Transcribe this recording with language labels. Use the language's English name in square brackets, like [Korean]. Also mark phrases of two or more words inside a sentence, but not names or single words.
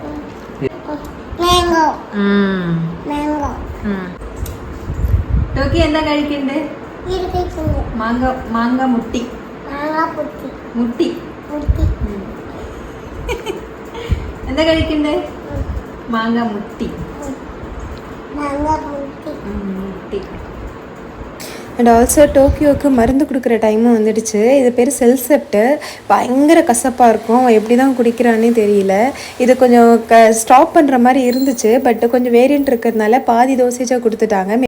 [Malayalam] ടോക്കി എന്താ കഴിക്കണ്ടേ? മാങ്ങ മുട്ടി എന്താ കഴിക്കണ്ടേ? മാങ്ങ മുട്ടി. [English] and also [Tamil] டோக்கியோவுக்கு மருந்து கொடுக்குற டைமும் வந்துடுச்சு. இது பேர் செல்செப்ட்டு. பயங்கர கசப்பாக இருக்கும். எப்படி தான் குடிக்கிறானே தெரியல. இது கொஞ்சம் ஸ்டாப் பண்ணுற மாதிரி இருந்துச்சு. பட் கொஞ்சம் வேரியன்ட் இருக்கிறதுனால பாதி டோசேஜாக கொடுத்துட்டாங்க.